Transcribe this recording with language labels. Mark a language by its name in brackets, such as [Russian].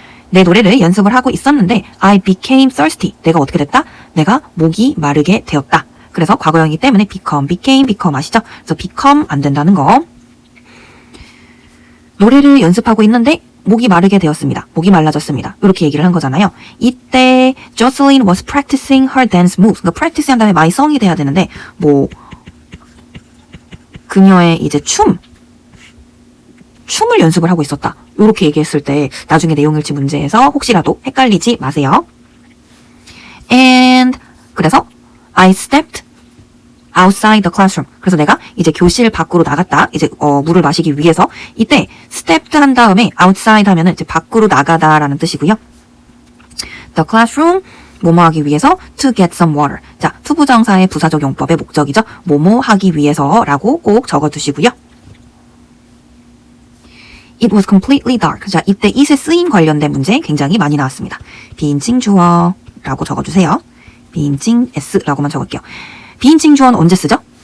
[Korean] 내 노래를 연습을 하고 있었는데 [English] I became thirsty. [Korean] 내가 어떻게 됐다? 내가 목이 마르게 되었다. 그래서 과거형이기 때문에 become 아시죠? 그래서 become 안 된다는 거. 노래를 연습하고 있는데 목이 마르게 되었습니다. 목이 말라졌습니다. 이렇게 얘기를 한 거잖아요. 이때 [English] Jocelyn was practicing her dance moves. [Korean] 그러니까 practice 한 다음에 my song이 돼야 되는데 뭐 그녀의 이제 춤을 연습을 하고 있었다. 요렇게 얘기했을 때 나중에 내용일치 문제에서 혹시라도 헷갈리지 마세요. [English] And [Korean] 그래서 [English] I stepped outside the classroom. [Korean] 그래서 내가 이제 교실 밖으로 나갔다. 이제 물을 마시기 위해서 이때 stepped 한 다음에 outside 하면은 이제 밖으로 나가다라는 뜻이고요. [English] The classroom [Korean] 뭐뭐 하기 위해서 [English] to get some water. [Korean] 자, 투부정사의 부사적 용법의 목적이죠. 뭐뭐 하기 위해서라고 꼭 적어두시고요. [English] It was completely dark. [Korean] 자, 이때 it에 쓰임 관련된 문제 굉장히 많이 나왔습니다. 비인칭 주어라고 적어주세요. 비인칭 s라고만 적을게요. 비인칭 주어는 언제 쓰죠?